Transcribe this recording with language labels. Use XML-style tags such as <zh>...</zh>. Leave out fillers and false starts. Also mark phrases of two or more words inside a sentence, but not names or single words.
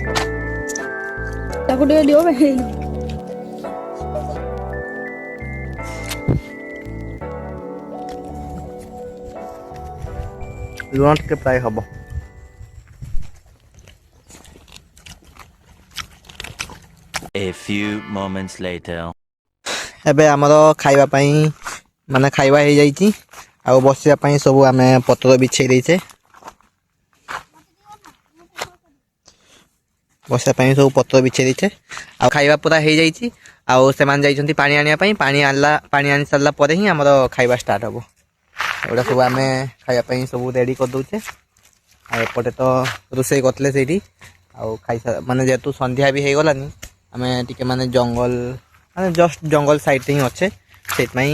<or>ତାକୁ ଟିକେ ଦିଅ ଭାଇ ଲୁଣ ଟିକେ ପ୍ରାୟ ହବ</or> <en>A few moments later.</en> <or>ଏବେ ଆମର ଖାଇବା ପାଇଁ ମାନେ ଖାଇବା ହେଇଯାଇଛି ଆଉ ବସିବା ପାଇଁ ସବୁ ଆମେ ପତ୍ର ବିଛେଇ ଦେଇଛେ ବସିବା ପାଇଁ ସବୁ ପତ୍ର ବିଛେଇ ଦେଇଛେ ଆଉ ଖାଇବା ପୁରା ହେଇଯାଇଛି ଆଉ ସେମାନେ ଯାଇଛନ୍ତି ପାଣି ଆଣିବା ପାଇଁ ପାଣି ଆଣି ସାରିଲା ପରେ ହିଁ ଆମର ଖାଇବା ଷ୍ଟାର୍ଟ ହେବ ଏଗୁଡ଼ା ସବୁ ଆମେ ଖାଇବା ପାଇଁ ସବୁ ରେଡ଼ି କରିଦେଉଛେ ଆଉ ଏପଟେ ତ ରୋଷେଇ କରିଥିଲେ ସେଇଠି ଆଉ ଖାଇସାର ମାନେ ଯେହେତୁ ସନ୍ଧ୍ୟା ବି ହେଇଗଲାନି ଆମେ ଟିକେ ମାନେ ଜଙ୍ଗଲ ମାନେ ଜଷ୍ଟ ଜଙ୍ଗଲ ସାଇଡ୍ରେ ହିଁ ଅଛେ ସେଇଥିପାଇଁ</or>